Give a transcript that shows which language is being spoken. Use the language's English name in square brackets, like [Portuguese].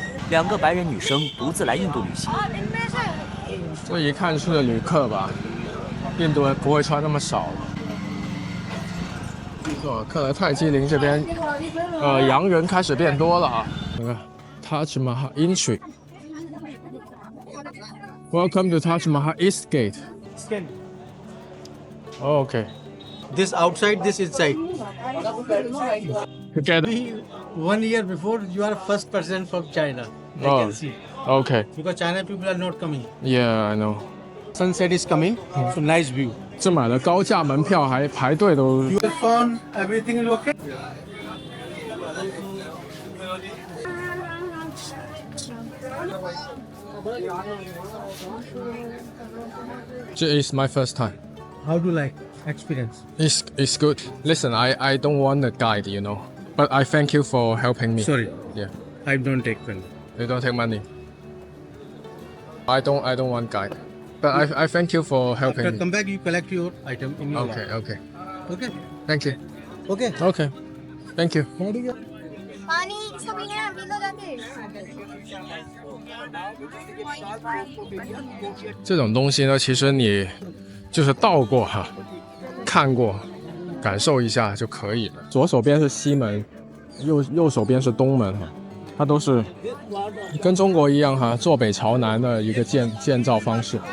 [Chinese] 两个白人女生独自来印度旅行，这一看是旅客吧？印度人不会穿那么少。哦，看来泰姬陵这边，洋人开始变多了啊。那个 Taj Mahal Entry。 [English] Welcome to Taj Mahal East Gate. Oh, okay. This outside, this inside. Together. 1 year before, you are first person from China. I Oh. can see. Okay. Because China people are not coming. Yeah, I know. Sunset is coming, so nice view. [Chinese] 这买了高价门票还排队都。 [English] Your phone, everything is okay. 这 is my first time. How do you like experience? It's good. Listen, I don't want a guide, you know, but I thank you for helping me. Sorry, Yeah. I don't take pen. You don't take money. I don't want guide, but I thank you for After helping me. come back, you collect your item in your Okay, okay. Okay. Thank you. Okay. Okay. Thank you. [Hindi] पानी इसको पीना है P low जाके [Chinese] 这种东西呢，其实你就是到过哈，看过，感受一下就可以了。左手边是西门，右手边是东门哈，它都是跟中国一样哈，坐北朝南的一个建造方式。